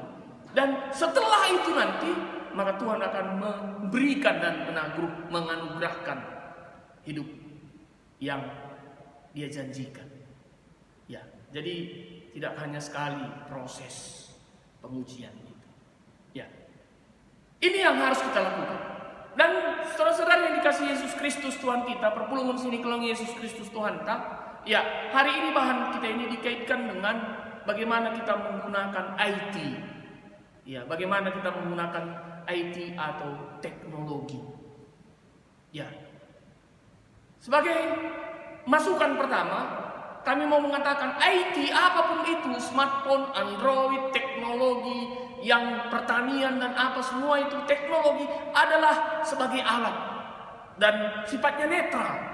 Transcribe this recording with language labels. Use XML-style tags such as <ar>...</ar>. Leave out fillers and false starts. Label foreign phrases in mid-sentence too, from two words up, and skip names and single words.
<id>Dan setelah itu nanti, maka Tuhan akan memberikan dan menganugerahkan hidup yang Dia janjikan. Ya, jadi tidak hanya sekali proses pengujian itu. Ya, ini yang harus kita lakukan. Dan saudara-saudara yang dikasihi Yesus Kristus Tuhan kita,</id> <btx>perpulungan sini kelang</btx> <id>Yesus Kristus Tuhan kita. Ya, hari ini bahan kita ini dikaitkan dengan bagaimana kita menggunakan IT. Ya, bagaimana kita menggunakan IT atau teknologi. Ya. Sebagai masukan pertama, kami mau mengatakan IT apapun itu, smartphone, Android, teknologi, yang pertanian dan apa semua itu teknologi adalah sebagai alat dan sifatnya netral.</id>